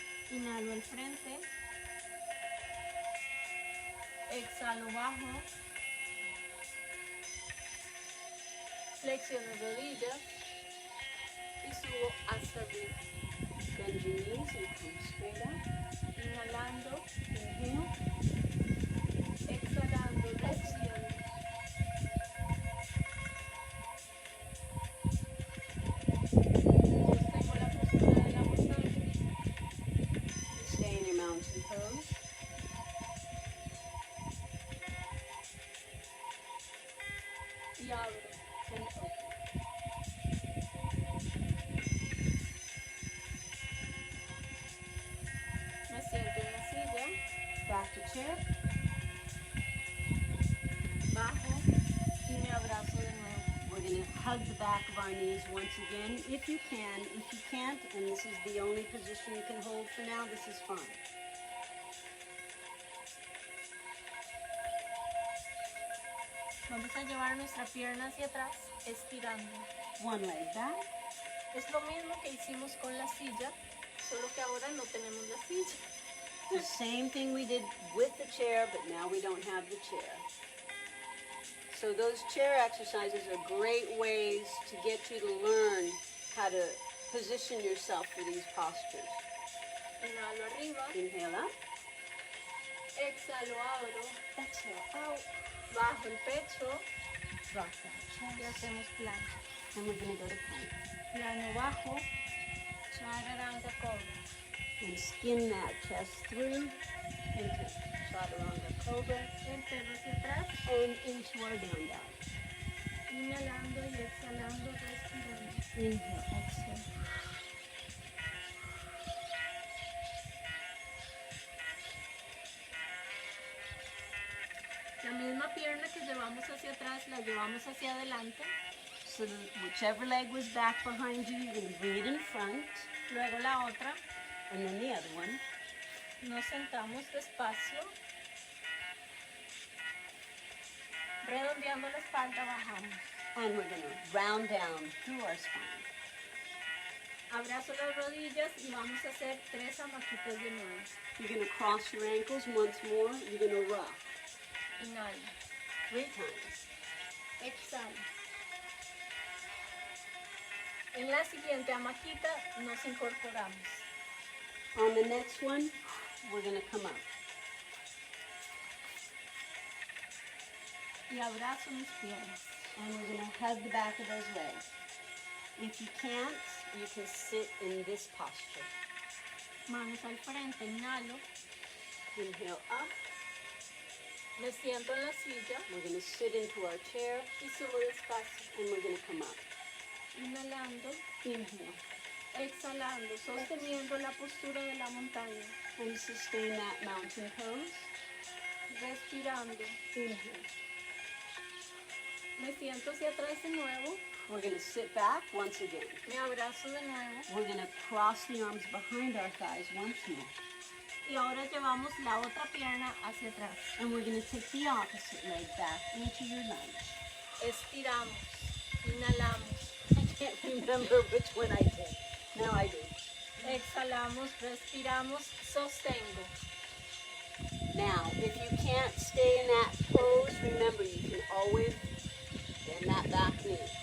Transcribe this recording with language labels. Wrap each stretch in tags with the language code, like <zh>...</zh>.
<es>Inhalo al frente, exhalo bajo, flexiono rodillas y subo hasta arriba.</es> <en>Bend your knees and come straight up.</en> <es>Inhalando,</es> <en>Inhale.</en> <es>exhalando, flexiono. Sostengo la postura de la montaña.</es> <en>Stay in your mountain pose.</en> <es>Y abro.</es> <en>And open.</en> <es>Me siento en la silla,</es> <en>Back to chair.</en> <es>bajo y me abrazo de nuevo.</es> <en>We're going to hug the back of our knees once again, if you can. If you can't, and this is the only position you can hold for now, this is fine.</en> <es>Vamos a llevar nuestra pierna hacia atrás, estirando.</es> <en>One leg back.</en> <es>Es lo mismo que hicimos con la silla, solo que ahora no tenemos la silla.</es> <en>The same thing we did with the chair, but now we don't have the chair. So those chair exercises are great ways to get you to learn how to position yourself for these postures.</en> <es>Inhalo arriba,</es> <en>Inhale up.</en> <es>exhalo, abro,</es> <en>Exhale out.</en> <es>bajo el pecho</es> <en>Drop that</en> <es>y</es> <en>chest.</en> <es>hacemos plano.</es> <en>And we're going to go to plank.</en> <es>Plano bajo, chaturanga cobra.</es> <en>And skin that chest through into chaturanga cobra</en> <es>El perro hacia atrás,</es> <en>and into our down dog.</en> <es>inhalando y exhalando, respirando.</es> <en>Inhale, exhale.</en> <es>La misma pierna que llevamos hacia atrás, la llevamos hacia adelante.</es> <en>So whichever leg was back behind you, you're going to bring it in front.</en> <es>Luego la otra,</es> <en>And then the other one.</en> <es>nos sentamos despacio. Redondeando la espalda, bajamos.</es> <en>And we're going to round down through our spine.</en> <es>Abrazo las rodillas y vamos a hacer 3 amaquitas de nuevo.</es> <en>You're going to cross your ankles once more. You're going to rock</en> <es>Inhalo,</es> <en>3 times.</en> <es>exhalo. En la siguiente amaquita nos incorporamos.</es> <en>On the next one, we're going to come up.</en> <es>Y abrazo mis piernas.</es> <en>And we're going to hug the back of those legs. If you can't, you can sit in this posture.</en> <es>Manos al frente, inhalo.</es> <en>Inhale up.</en> <es>Me siento en la silla</es> <en>We're going to sit into our chair.</en> <es>y subo despacio.</es> <en>And we're going to come up.</en> <es>Inhalando,</es> <en>Inhale.</en> <es>exhalando, sosteniendo la postura de la montaña.</es> <en>And sustain that mountain pose.</en> <es>Respirando.</es> <en>Inhale.</en> <es>Me siento hacia atrás de nuevo.</es> <en>We're going to sit back once again.</en> <es>Me abrazo de nuevo.</es> <en>We're going to cross the arms behind our thighs once more.</en> <es>Y ahora llevamos la otra pierna hacia atrás.</es> <en>And we're going to take the opposite leg back into your lunge.</en> <es>Estiramos. Inhalamos.</es> <en>I can't remember which one I did. Now I do.</en> <es>Exhalamos, respiramos, sostengo.</es> <en>Now, if you can't stay in that pose, remember you can always bend that back knee.</en>